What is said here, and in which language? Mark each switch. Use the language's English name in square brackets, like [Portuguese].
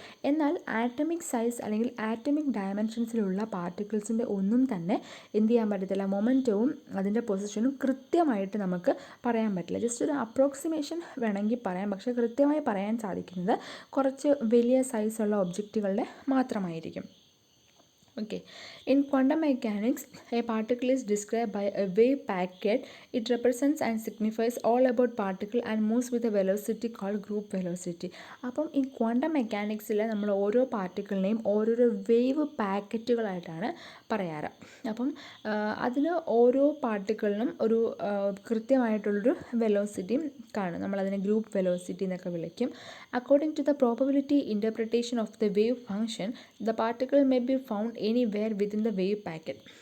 [Malayalam] എന്നാൽ atomic size അല്ലെങ്കിൽ atomic ഡയമെൻഷൻസിലുള്ള പാർട്ടിക്കിൾസിൻ്റെ ഒന്നും തന്നെ എന്ത് ചെയ്യാൻ പറ്റത്തില്ല, മൊമെൻറ്റവും അതിൻ്റെ പൊസിഷനും കൃത്യമായിട്ട് നമുക്ക് പറയാൻ പറ്റില്ല. ജസ്റ്റ് ഒരു അപ്രോക്സിമേഷൻ വേണമെങ്കിൽ പറയാം, പക്ഷേ കൃത്യമായി പറയാൻ സാധിക്കുന്നത് കുറച്ച് വലിയ സൈസുള്ള ഒബ്ജക്റ്റുകളുടെ മാത്രമായിരിക്കും. [English] Okay. In quantum mechanics, a particle is described by a wave packet. It represents and signifies all about particle and moves with a velocity called group velocity. [Malayalam] അപ്പം ഈ ക്വാണ്ടം മെക്കാനിക്സിൽ നമ്മൾ ഓരോ പാർട്ടിക്കിളിനെയും ഓരോരോ വേവ് പാക്കറ്റുകളായിട്ടാണ് പറയാറ്. അപ്പം അതിന് ഓരോ പാർട്ടിക്കിളിനും ഒരു കൃത്യമായിട്ടുള്ളൊരു വെലോസിറ്റിയും കാണും. നമ്മളതിനെ ഗ്രൂപ്പ് വെലോസിറ്റി എന്നൊക്കെ വിളിക്കും. [English] According to the probability interpretation of the wave function, the particle may be found anywhere within the wave packet.